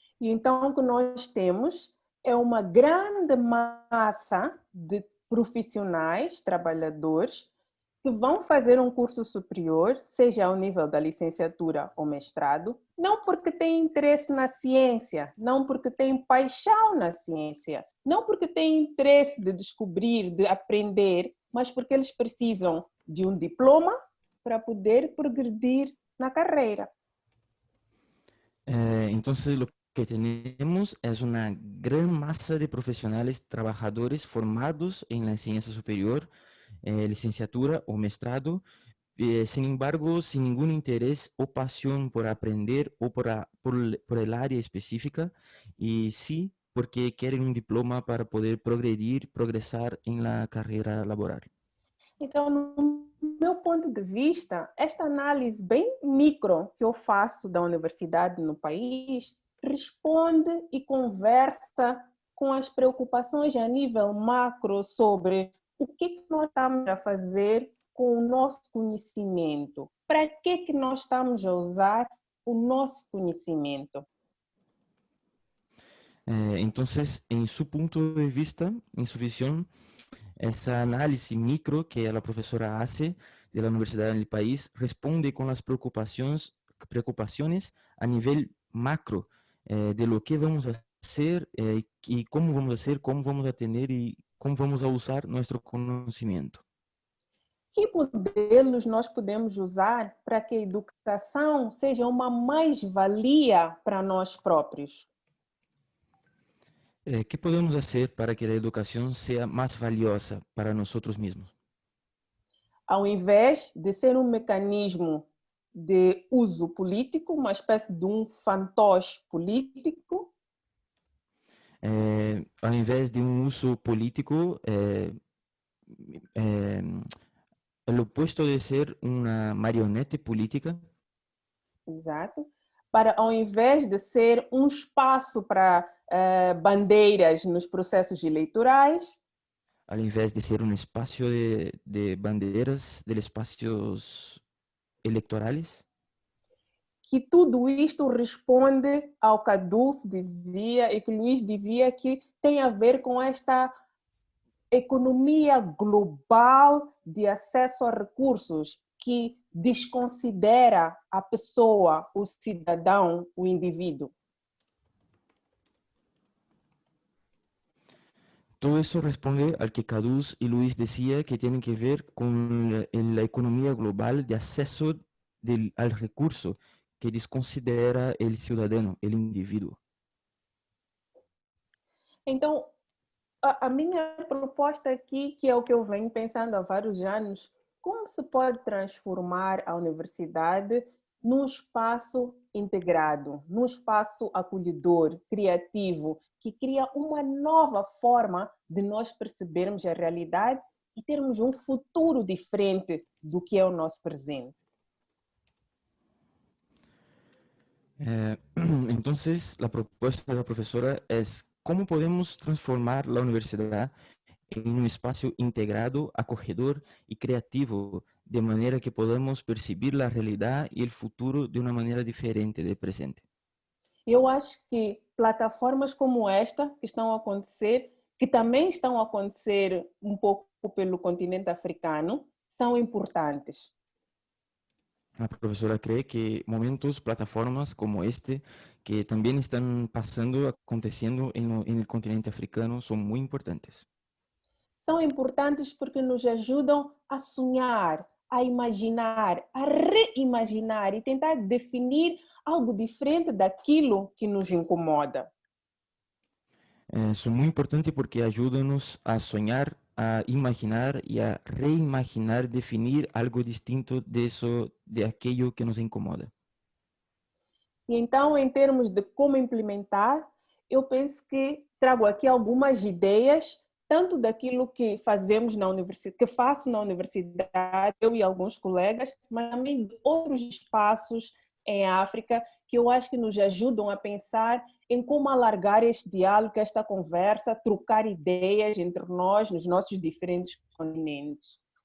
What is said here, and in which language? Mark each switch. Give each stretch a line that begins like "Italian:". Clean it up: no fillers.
Portuguese: E então o que nós temos é uma grande massa de profissionais, trabalhadores, que vão fazer um curso superior, seja ao nível da licenciatura ou mestrado, não porque têm interesse na ciência, não porque têm paixão na ciência, não porque têm interesse de descobrir, de aprender, mas porque eles precisam de um diploma para poder progredir na carreira.
Spanish: Entonces, lo que tenemos es una gran masa de profesionales trabajadores formados en la enseñanza superior, licenciatura o mestrado, sin embargo, sin ningún interés o pasión por aprender o por el área específica, y sí porque quieren un diploma para poder progresar en la carrera laboral.
Portuguese: Então, no meu ponto de vista, esta análise bem micro que eu faço da universidade no país responde e conversa com as preocupações a nível macro sobre o que nós estamos a fazer com o nosso conhecimento. Para que nós estamos a usar o nosso conhecimento?
Spanish: Entonces, en su punto de vista, en su visión, esa análisis micro que la profesora hace de la universidad en el país responde con las preocupaciones a nivel macro de lo que vamos a hacer y cómo vamos a hacer, cómo vamos a tener y cómo vamos a usar nuestro conocimiento.
Portuguese: Que modelos nós podemos usar para que a educação seja uma mais-valia para nós próprios?
Spanish: ¿Qué podemos hacer para que la educación sea más valiosa para nosotros mismos?
Portuguese: Ao invés de ser um mecanismo de uso político, uma espécie de um fantoche político,
Spanish: ao invés de un uso político, el opuesto de ser una marioneta política.
Portuguese: exato, para ao invés de ser um espaço para bandeiras nos processos eleitorais,
Spanish: al invés de ser un espacio de banderas de espacios electorales,
Portuguese: que tudo isto responde ao que a Dulce dizia e que o Luís dizia, que tem a ver com esta economia global de acesso a recursos que desconsidera a pessoa, o cidadão, o indivíduo.
Spanish: todo eso responde al que Caduz y Luis decía que tiene que ver con la economía global de acceso al recurso que desconsidera el ciudadano, el indivíduo.
Portuguese: Então, a minha proposta aqui, que é o que eu venho pensando há vários anos, como se pode transformar a universidade num espaço integrado, num espaço acolhedor, criativo, que cria uma nova forma de nós percebermos a realidade e termos um futuro diferente do que é o nosso presente.
Spanish: Entonces, la propuesta de la profesora es cómo podemos transformar la universidad en un espacio integrado, acogedor y creativo, de manera que podamos percibir la realidad y el futuro de una manera diferente del presente.
Portuguese: Eu acho que plataformas como esta que estão a acontecer, que também estão a acontecer um pouco pelo continente africano, são importantes.
Spanish: La profesora cree que momentos, plataformas como este, que también están pasando, aconteciendo en el continente africano, son muy importantes.
Portuguese: São importantes porque nos ajudam a sonhar, a imaginar, a reimaginar e tentar definir algo diferente daquilo que nos incomoda.
Spanish: Son muy importantes porque ayudan a soñar, a imaginar y a reimaginar, definir algo distinto de eso, de aquello que nos incomoda.
Portuguese: E então, em termos de como implementar, eu penso que trago aqui algumas ideias, tanto daquilo que fazemos na universidade, que faço na universidade, eu e alguns colegas, mas também de outros espaços em África, que eu acho que nos ajudam a pensar em como alargar este diálogo, esta conversa, trocar ideias entre nós, nos nossos diferentes continentes.